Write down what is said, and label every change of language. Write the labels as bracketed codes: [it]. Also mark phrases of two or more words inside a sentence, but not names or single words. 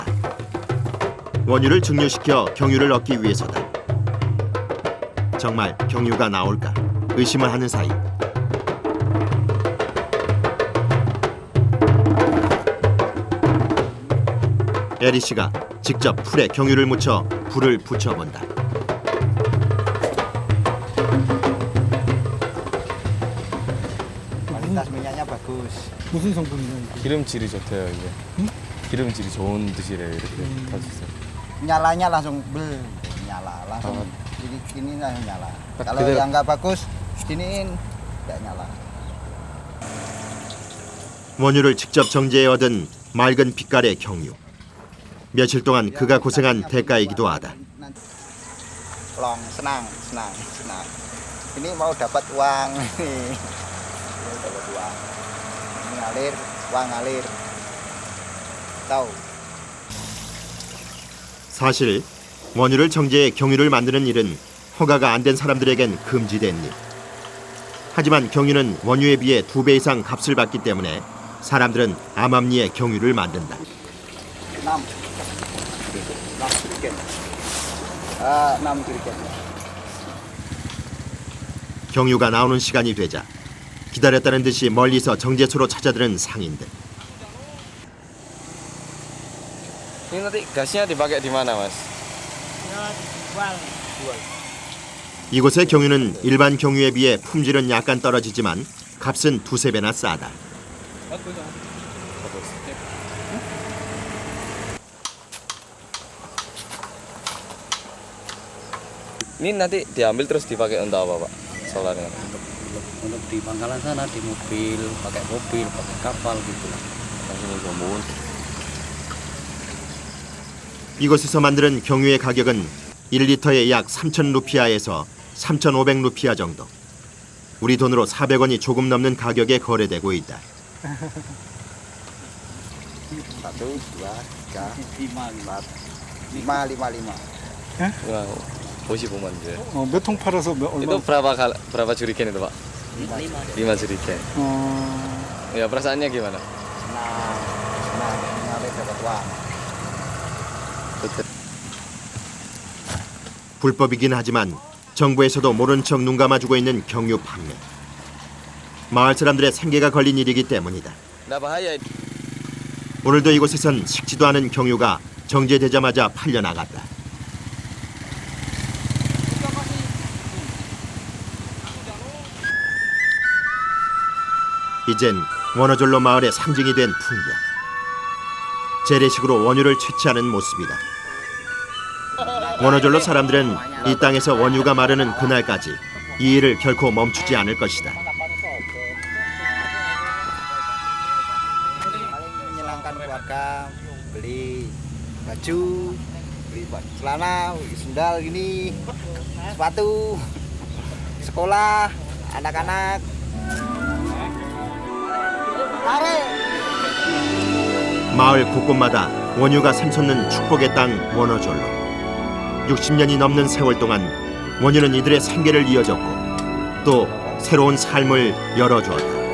[ko] 원유를 증류시켜 경유를 얻기 위해서다. 정말 경유가 나올까 의심을 하는 사이 에리 씨가 직접 풀에 경유를 묻혀 불을 붙여본다. [id] Kualitas minyaknya bagus. [ko] 무슨 성분이냐? 기름질이 좋대요 이게. 기름질이 좋은 뜻이래요 이렇게 타주세요. [id] Nyalanya langsung nyala langsung. Jadi gini langsung nyala. Kalau [ko] 그대로- [id] yang nggak bagus giniin nggak nyala. [ko] 원유를 직접 정제해 얻은 맑은 빛깔의 경유. 며칠 동안 그가 고생한 대가이기도 하다. [id] Long senang. Ini mau dapat uang nih. Mau dapat uang. Ini ngalir, uang ngalir. Tahu. [ko] 사실 원유를 정제해 경유를 만드는 일은 허가가 안 된 사람들에겐 금지된 일. 하지만 경유는 원유에 비해 2배 이상 값을 받기 때문에 사람들은 암암리에 경유를 만든다. [id] 6 jerigen. 6 jerigen. [ko] 경유가 나오는 시간이 되자 기다렸다는 듯이 멀리서 정제소로 찾아드는 상인들. [id] Ini nanti gasnya dipakai di mana mas? [ko] 이곳의 경유는 일반 경유에 비해 품질은 약간 떨어지지만 값은 두세 배나 싸다. [id] Ini nanti diambil terus dipakai untuk apa, Pak? Solarnya. Untuk di pangkalan sana, di mobil, pakai kapal gitu lah. Langsung dibangun. [ko] 이곳에서 만드는 경유의 가격은 1리터에 약 3,000 루피아에서 3,500 루피아 정도. 우리 돈으로 400원이 조금 넘는 가격에 거래되고 있다. [id] 1, 2, 3, 4, 5, 5. Wah, 55만 개. [ko] 몇 통 팔아서 [id] Itu berapa jerigen itu, Pak? 5 jerigen. Ya, perasaannya gimana? Senang dapat uang. [ko] 불법이긴 하지만 정부에서도 모른 척 눈 감아주고 있는 경유 판매. 마을 사람들의 생계가 걸린 일이기 때문이다. [id] Nggak bahaya. [ko] 오늘도 이곳에선 식지도 않은 경유가 정제되자마자 팔려나갔다. 이젠 원어졸로 마을의 상징이 된 풍경. 재래식으로 원유를 채취하는 모습이다. 원어졸로 사람들은 이 땅에서 원유가 마르는 그날까지 이 일을 결코 멈추지 않을 것이다. [id] Menyenangkan keluarga, beli baju, beli celana, sendal gini, sepatu, sekolah, anak-anak. [ko] 마을 곳곳마다 원유가 샘솟는 축복의 땅 원어졸로. 60년이 넘는 세월 동안 원유는 이들의 생계를 이어줬고 또 새로운 삶을 열어주었다.